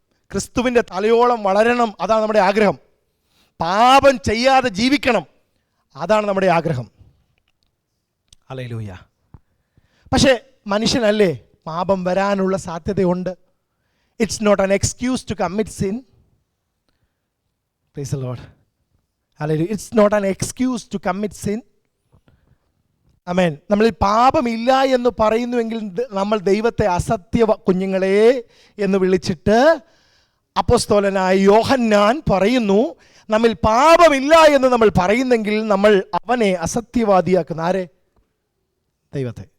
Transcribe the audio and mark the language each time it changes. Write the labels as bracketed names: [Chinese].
[Malayalam] ക്രിസ്തുവിൻ്റെ തലയോളം വളരണം, അതാണ് നമ്മുടെ ആഗ്രഹം. പാപം ചെയ്യാതെ ജീവിക്കണം, അതാണ് നമ്മുടെ ആഗ്രഹം. ഹല്ലേലൂയ. പക്ഷേ മനുഷ്യനല്ലേ, പാപം വരാനുള്ള സാധ്യതയുണ്ട്. [English] It's not an excuse to commit sin. Praise the Lord. Hallelujah. It's not an excuse to commit sin. Amen. [Malayalam] നമ്മളിൽ പാപമില്ല എന്ന് പറയുന്നുവെങ്കിൽ നമ്മൾ ദൈവത്തെ അസത്യ കുഞ്ഞുങ്ങളെ എന്ന് വിളിച്ചിട്ട് അപ്പോസ്തലനായ യോഹന്നാൻ പറയുന്നു, നമ്മിൽ പാപമില്ല എന്ന് നമ്മൾ പറയുന്നെങ്കിൽ നമ്മൾ അവനെ അസത്യവാദിയാക്കുന്ന ആരെ? ദൈവത്തെ.